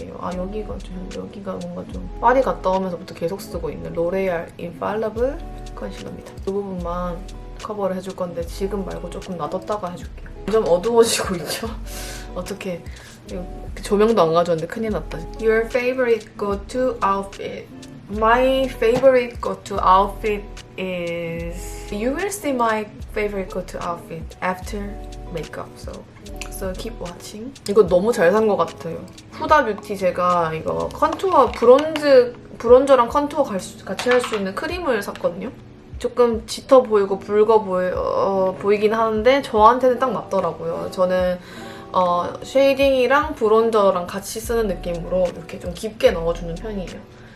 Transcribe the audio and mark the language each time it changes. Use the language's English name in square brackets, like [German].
[Korean] 아, 여기가 뭔가 좀 파리 갔다 오면서부터 계속 쓰고 있는 로레알 인팔리블 컨실러입니다. 이 부분만 커버를 해줄 건데 지금 말고 조금 놔뒀다가 해줄게요. 좀 어두워지고 있죠? 어떻게 조명도 안 가져왔는데 큰일 났다. [English] Your favorite go-to outfit. My favorite go-to outfit is... You will see my favorite go-to outfit after makeup. So keep watching. [Korean] 이거 너무 잘 산 것 같아요. 후다 뷰티 제가 이거 컨투어 브론저랑 컨투어 같이 할 수 있는 크림을 샀거든요. 조금 짙어 보이고 붉어 보이긴 하는데 저한테는 딱 맞더라고요. 저는 쉐이딩이랑 브론저랑 같이 쓰는 느낌으로 이렇게 좀 깊게 넣어주는 편이에요.